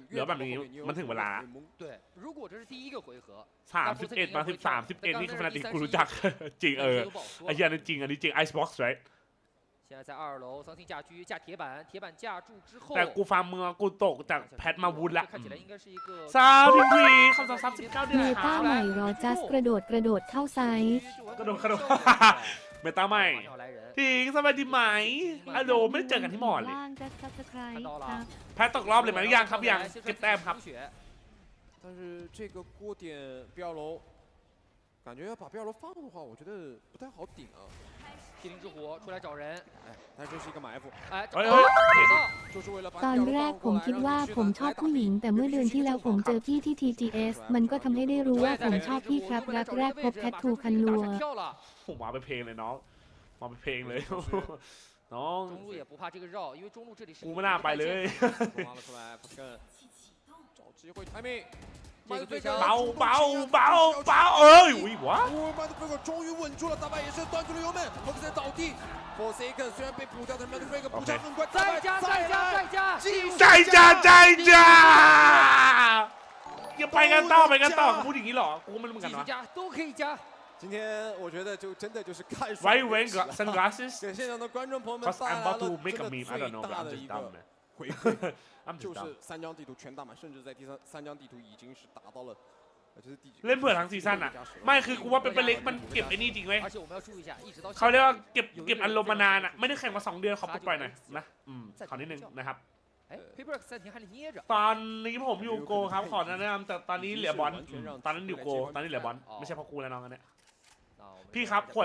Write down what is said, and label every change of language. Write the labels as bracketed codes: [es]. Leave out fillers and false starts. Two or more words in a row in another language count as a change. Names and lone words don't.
[th] เหลือแบบนี้มันถึงเวลา [zh] 对如果这是第一个回合 [th] 31 มา31นี่คือฟนาติกกูรู้จักจริงไอ้เหี้ยนั่นจริงอันนี้จริง [en] Icebox right [zh] 现在在2楼桑汀架车架铁板架住之后 [th] แต่กูฟาร์มเมืองกูตกจากแพทมาวูดละ [zh] 看起来应该是一个 [th] ซาพิมพีคำสั่งซับ19เดือน เมตาใหม่รอจัสกระโดดเข้าไซส์ กระโดดเมตาใหม่ทิงสบายดีไหมอะโดไม่ได้เจอกันที่มอเลยแพทตกรอบเลยไหมยังครับยังเก็บแต้มครับ [zh] 但是这个锅点不要楼感觉要把不要楼放的话我觉得不太好顶啊麒麟之火出来找人哎但这是一个埋伏哎就是为了把 [th] ตอนแรกผมคิดว่าผมชอบผู้หญิงแต่เมื่อเดือนที่แล้วผมเจอพี่ที่ TGS มันก็ทำให้ได้รู้ว่าผมชอบพี่ครับรักแรกพบแทททูคันลัว ผมมาไปเพลงเลยน้องมาไปเพลงเลยน้องกูไม่น่าไปเลยเบาเอ้ยอุ้ยวะ [zh] 终于稳住了大白也是端出了油门福克森倒地Forsaken 虽然被补掉但是 Frank 补偿很快再加 [th] อย่าไปกันต่อพูดอย่างนี้หรอกูมันเหมือนกันวะ [zh] 都可以加今天我觉得就真的就是看爽 [en] Why wearing sunglasses [zh] 给现场的观众朋友们 [en] Cause [zh] 带 [en] I'm [zh] 来 [en] about [zh] 了 [en] to make a [zh] 真的 [en] meme [zh] 最 [en] I don't know [zh] 大的 [en] I'm [zh] 一 [en] just [zh] 个 [en] dumb man [zh] 回馈就是3张地图全打满甚至在第三张地图已经是达到了 [th] เล่นเผื่อทั้งซีซั่นอ่ะไม่คือกูว่าเป็นเล็กมันเก็บไอ้นี่จริงไหมเขาเรียกว่าเก็บอารมณ์มานานอ่ะไม่ได้แข่งมา2 เดือนขอปลดปล่อยหน่อยนะขอนิดนึงนะครับตอน นี้ผมอยู่โกครับขอแนะนำแต่ตอนนี้เหลือบอลตอนนั้นอยู่โกตอนนี้เหลือบอลไม่ใช่เพราะกูแล้วน้องอันเนี้ยพี่ครับขวด